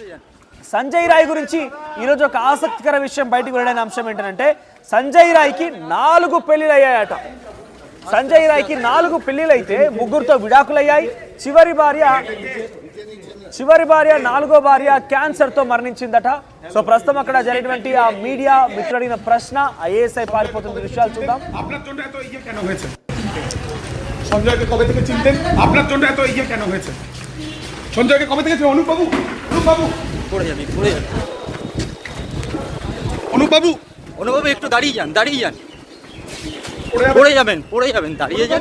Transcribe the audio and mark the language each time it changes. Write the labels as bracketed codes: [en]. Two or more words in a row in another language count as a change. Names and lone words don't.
[te] సంజయ్ రాయ్ గురించి ఈరోజు ఒక ఆసక్తికర విషయం బయటకు వెళ్ళిన అంశం ఏంటంటే సంజయ్ రాయ్కి 4 పెళ్లిళ్ళు అయ్యాయట. సంజయ్ రాయ్కి 4 పెళ్లిళ్ళు అయితే 3తో విడాకులయ్యాయి. చివరి భార్య 4వ భార్య క్యాన్సర్తో మరణించిందట. సో ప్రస్తుతం అక్కడ జరిగినటువంటి ఆ మీడియా మిత్రుడు అడిగిన ప్రశ్న ఐఏఎస్ఐ పారిపోతున్న దృశ్యాలు చూద్దాం. [bn] সঞ্জয়কে কবে থেকে চিনতেন? আপনার জন্য এত ইয়ে কেন হয়েছে? সঞ্জয়কে কবে থেকে অনুপবাবু একটু দাঁড়িয়ে যান পড়ে যাবেন দাঁড়িয়ে যান।